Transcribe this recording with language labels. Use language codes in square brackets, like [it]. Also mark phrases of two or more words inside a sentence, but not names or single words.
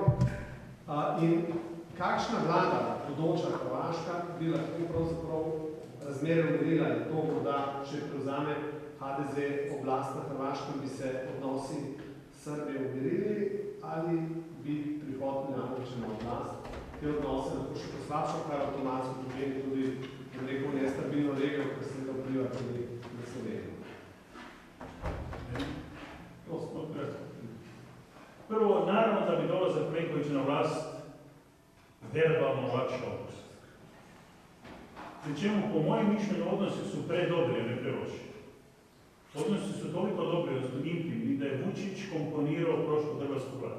[sl] In kakšna vlada, bodoča Hrvaška, bi lahko pravzaprav razmere umirila in to morda, če prevzame HDZ oblast na Hrvaškem, bi se odnosi Srbije umirili ali bi prihod Milanovića na oblast te odnose lahko še poslabšal, kar avtomatsko pomeni tudi, da rekel, nestabilno regijo, ker se to vpliva tudi na Slovenijo. [hr] Prvo, naravno da bi dolazak Plenkovića na vlast verbalno olakšao odnos. Pri čemu, po mojem mišljenju, odnosi su predobri, a ne preloši. Odnosi su toliko dobri, odnosno intimni, da je Vučić komponirao prošlu hrvatsku vladu.